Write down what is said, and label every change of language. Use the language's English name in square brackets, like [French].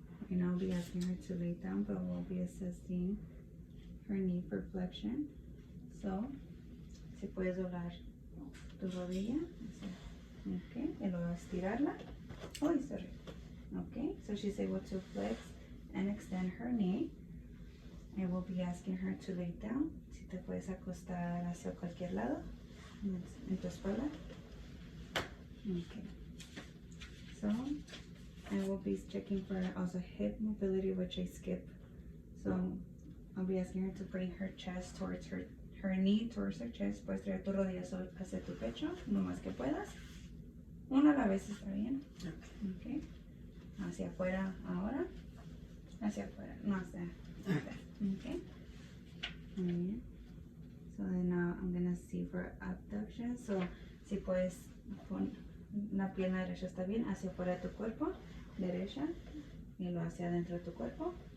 [English] And I'll be asking her to lay down, but we'll be assessing her knee for flexion. [Spanish] So, si puedes doblar tu rodilla, okay, y luego estirarla. [English] Oh, sorry. Okay, so she's able to flex and extend her knee. I will be asking her to lay down. [Spanish] Si te puedes acostar hacia cualquier lado, en tu espalda. [English] Okay. So, I will be checking for also hip mobility, which I skip. So I'll be asking her to bring her chest towards her knee, towards her chest. [Spanish] Puedes traer tu rodilla hacia tu pecho, lo más que puedas. Una a la vez está bien. Okay. Hacia afuera ahora. Hacia afuera, no hacia afuera. Okay. Muy bien. [English] So then now I'm gonna see for abduction. [Spanish] So si puedes poner la pierna derecha está bien, hacia afuera de tu cuerpo, derecha, y lo hacia adentro de tu cuerpo.